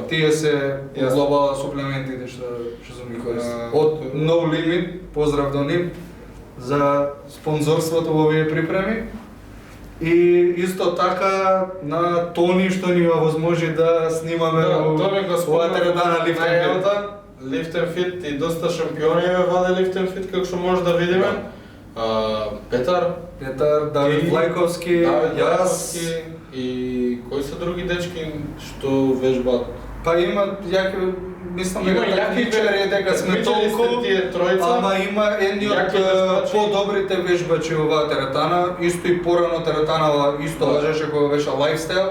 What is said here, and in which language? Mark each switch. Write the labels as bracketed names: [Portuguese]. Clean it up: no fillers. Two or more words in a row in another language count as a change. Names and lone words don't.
[Macedonian] Тие се глобални суплементите што сум ги користил. Од No Limit, поздрав до нив за спонзорството во овие припреми. И исто така на Тони што ни овозможи да снимаме во теретана Lift and Fit и доста шампиони ваде Lift and Fit, како што може да видиме. Петар, Давид Влајковски, јас и кои се други дечки што вежбаат? Па има јаки, мислам дека такмичари дека сме толку, ама има едни од подобрите вежбачи оваа теретана, исто и порано теретанава исто важеше кога беше лайфстайл.